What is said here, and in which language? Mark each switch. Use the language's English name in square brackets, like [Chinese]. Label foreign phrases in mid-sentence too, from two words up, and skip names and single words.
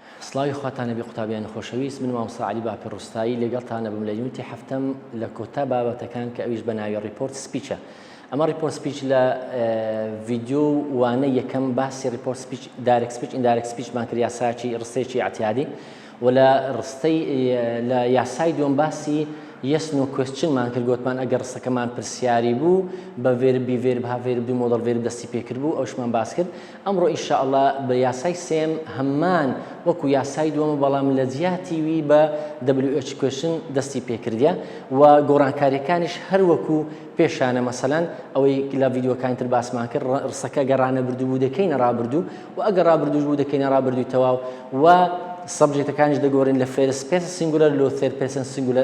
[Central Kurdish] سڵاوی خواتانە بێ قوتابیان خۆشەویست، من مامۆستا عەلی باپەڕوستایی لەگەڵتانە بم لە یونیتی هەفتەم لە کۆتا بابەتەکان کە ئەویش بە ناوی [English] report speech. [Central Kurdish] ئەمە [English] report speech [Central Kurdish] لە ڤیدیۆ وانە یەکەم باسی [English] report speech direct speech indirect speech [Central Kurdish] کرد، یاساکی ڕستەیەکی ئاعتیادی، و لە ڕستەی لە یاسای دووەم باسی [English] yes no questionمان [Central Kurdish] کرد، گوتمان ئەگەر ڕستەکەمان پرسیاری بوو بە ڤێربی ڤێرب ها ڤێرب دوو [English] modal verb [Central Kurdish] دەستی پێکرد بوو، ئەوشمان باس کرد. ئەمڕۆ ئینشاءڵڵا بە یاسای سێم هەمان وەکو یاسای دووەمە بەڵام لە جیاتی وی بە [English] WH question [Central Kurdish] دەستی پێکردیە و گۆڕانکاریەکانیش هەر وەکو پێشانە، مەسەلەن ئەوەی لە ڤیدیۆکانی تر باسمان کرد، ڕستەکە گەڕ ڕانەبردوو بوو دەکەینە ڕابردوو و ئەگەر ڕابردووش بوو دەکەینە ڕابردووی تەواو و سبجێکتەکانیش دەگۆڕین لە [English] first person singular [Central Kurdish] لۆ [English] third person singular.